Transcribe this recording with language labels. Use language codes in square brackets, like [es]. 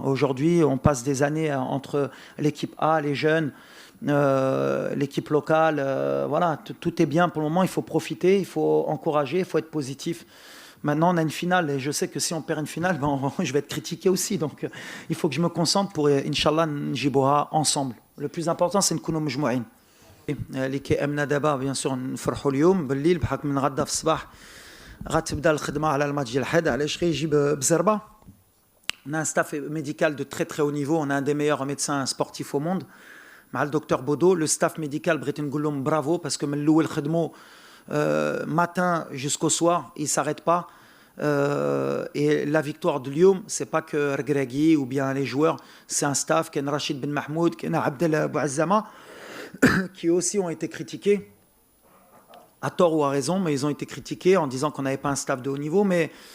[fr] Aujourd'hui, on passe des années entre l'équipe A, les jeunes, l'équipe locale. Voilà, tout est bien pour le moment. Il faut profiter, il faut encourager, il faut être positif. Maintenant, on a une finale et je sais que si on perd une finale, je vais être critiqué aussi. Donc, il faut que je me concentre pour, Inch'Allah, [ar] نجيبوها [fr] ensemble. Le plus important, c'est [ar] نكونوا مجموعين. اللي كيأمنا دابا [fr] bien sûr [ar] نفرحوا اليوم بالليل بحكم من غدا في الصباح غتبدا الخدمة على الماتش ديال الحد. علاش غيجيب بزربة. [fr] On a un staff médical de très très haut niveau. On a un des meilleurs médecins sportifs au monde. مع le docteur Bodo. Le staff médical [ar] بغيت نقول لهم [fr] bravo parce que [ar] من الأول خدموا [fr] matin jusqu'au soir, ils ne s'arrêtent pas. Et la victoire de Lyon, ce n'est pas que Regragui ou bien les joueurs, c'est un staff, Ken Rachid Ben Mahmoud, Ken Abdel Bouazzama, qui aussi ont été critiqués, à tort ou à raison, mais ils ont été critiqués en disant qu'on n'avait pas un staff de haut niveau. Mais